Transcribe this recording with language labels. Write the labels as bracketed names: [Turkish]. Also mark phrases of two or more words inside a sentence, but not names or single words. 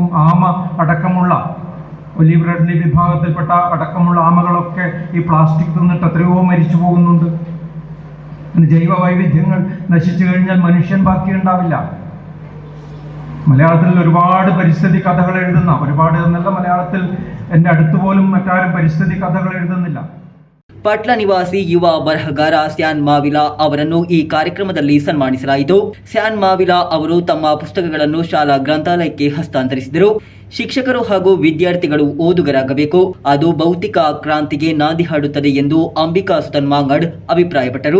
[Malayalam] ആമ അടക്കമുള്ള ഒലീവ് റെഡ്ലി വിഭാഗത്തിൽപ്പെട്ട അടക്കമുള്ള ആമകളൊക്കെ ഈ പ്ലാസ്റ്റിക് തിന്നിട്ട് എത്രയോ മരിച്ചു പോകുന്നുണ്ട്. ജൈവ വൈവിധ്യങ്ങൾ നശിച്ചു കഴിഞ്ഞാൽ മനുഷ്യൻ ബാക്കിയുണ്ടാവില്ല. മലയാളത്തിൽ ഒരുപാട് പരിസ്ഥിതി കഥകൾ എഴുതുന്ന, ഒരുപാട് എന്നല്ല, മലയാളത്തിൽ എൻ്റെ അടുത്ത് പോലും മറ്റാരും പരിസ്ഥിതി കഥകൾ എഴുതുന്നില്ല. [Kannada] ಪಟ್ಲ ನಿವಾಸಿ ಯುವ ಬರಹಗಾರ ಸ್ಯಾನ್ ಮಾವಿಲಾ ಅವರನ್ನು ಈ ಕಾರ್ಯಕ್ರಮದಲ್ಲಿ ಸನ್ಮಾನಿಸಲಾಯಿತು. ಸ್ಯಾನ್ ಮಾವಿಲಾ ಅವರು ತಮ್ಮ ಪುಸ್ತಕಗಳನ್ನು ಶಾಲಾ ಗ್ರಂಥಾಲಯಕ್ಕೆ ಹಸ್ತಾಂತರಿಸಿದರು. ಶಿಕ್ಷಕರು ಹಾಗೂ ವಿದ್ಯಾರ್ಥಿಗಳು ಓದುಗರಾಗಬೇಕು, ಅದು ಭೌತಿಕ ಕ್ರಾಂತಿಗೆ ನಾಂದಿ ಹಾಡುತ್ತದೆ ಎಂದು ಅಂಬಿಕಾ ಸುತನ್ ಮಾಂಗಾಡ್ ಅಭಿಪ್ರಾಯಪಟ್ಟರು.